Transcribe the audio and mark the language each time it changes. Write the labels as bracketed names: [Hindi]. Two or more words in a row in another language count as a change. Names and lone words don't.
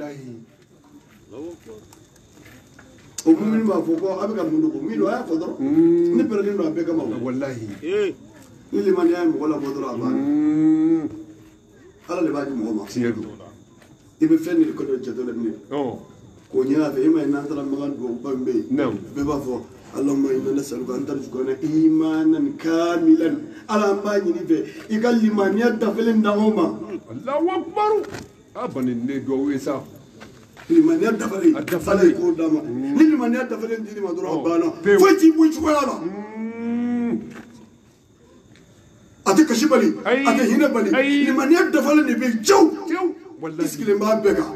[Bambara] o mumini b'a fɔ ko a bɛ ka mun dogo min don a y'a fɔ dɔrɔn ne pɛrɛnnen don a bɛɛ kama ni limaniya ye mɔgɔ labɔ dɔrɔn a banna ala de b'a di mɔgɔ ma i bɛ fɛn de kɔnɔ jate la ne k'o ɲin'a fɛ e ma ye n'an taara makan duwawuba min bɛ yen bɛɛ b'a fɔ [Arabic] اللهم إنا نسألك أن ترزقنا إيمانا كاملا [Bambara] ala an b'a ɲini fɛ i ka limaniya dafalen d'anw ma. [Arabic] الله أكبر [Bambara] a bani ne duwawu ye sa. limaniya dafalen ala ye k'o d'a ma ni limaniya dafalen dir'i ma dɔrɔn a banna foyi t'i bɔ cogoya la. a tɛ kasi bali a tɛ hinɛ bali limaniya dafalen de bɛ jaw i sigilen b'a bɛɛ kan.